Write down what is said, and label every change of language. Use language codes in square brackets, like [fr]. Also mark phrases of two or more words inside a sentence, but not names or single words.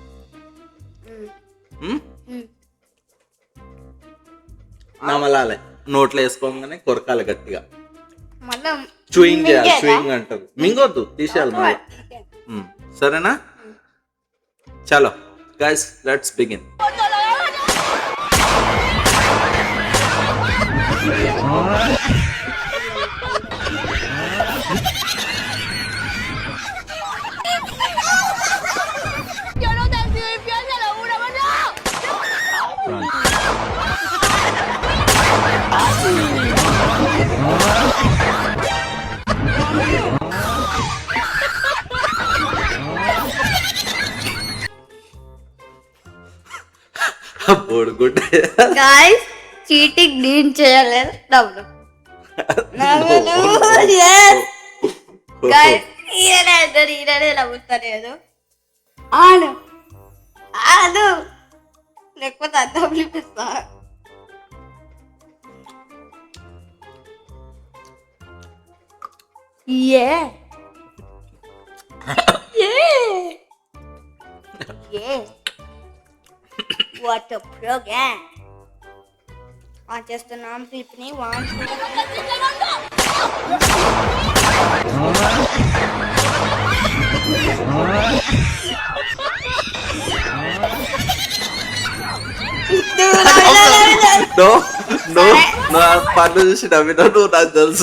[te] ఉమ్? నమలాలి, నోట్లో వేసుకోగానే కొరకాలి గట్టిగా. మళ్ళా చూయింగ్ చేయాలి, చూయింగ్ అంటారు. మింగొద్దు, తీసేయాలి మళ్ళీ. సరేనా? చలో [en] guys, let's begin. [es] Yo no te sido infiel, te lo juro, no. [te] బోడుగుడ్డ. [en] Guys, cheating [te] నేను చేయలేదు. నవ్వు గాయస్, ఈయనే నవ్వుతలేదు. ఆను ఆను లేకపోతే అర్థం చూపిస్తా. [en] Yeah. Yeah. Yeah. What a program. [te] ఆన్ చేస్తున్నాం క్లిప్ని. 1 [en] No no, [te] నా పన్ను చూసి నవ్వినా నువ్వు, నాకు తెలుసు.